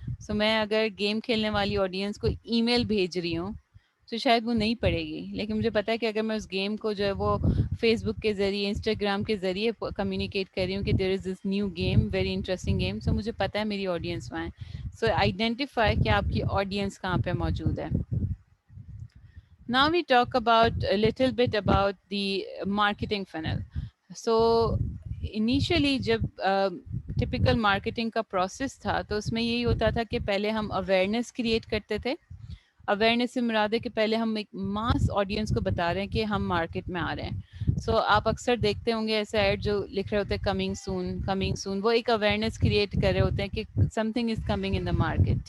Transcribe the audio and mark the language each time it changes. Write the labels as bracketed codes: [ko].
[ur] سو میں اگر گیم کھیلنے والی آڈینس کو ای میل بھیج رہی ہوں تو شاید وہ نہیں پڑے گی. لیکن مجھے پتا ہے کہ اگر میں اس گیم کو جو ہے وہ فیس بک کے ذریعے، انسٹاگرام کے ذریعے کمیونیکیٹ کر رہی ہوں کہ [en] there is this new game, very interesting game, [ur] سو مجھے پتا ہے میری آڈینس وہاں ہے. سو آئیڈینٹیفائی کہ آپ کی آڈینس کہاں پہ موجود ہے. [en] Now we talk about a little bit about the marketing funnel. [ur] So initially جب ٹپیکل مارکیٹنگ کا پروسیس تھا تو اس میں یہی ہوتا تھا کہ پہلے ہم اویئرنیس کریٹ کرتے تھے. اویئرنیس سے مراد ہے کہ پہلے ہم ایک ماس آڈینس کو بتا رہے ہیں کہ ہم مارکیٹ میں آ رہے ہیں. سو آپ اکثر دیکھتے ہوں گے ایسے ایڈ جو لکھ رہے ہوتے ہیں کمنگ سون کمنگ سون، وہ ایک اویئرنیس کریٹ کر رہے ہوتے ہیں کہ [en] Something is coming in the market.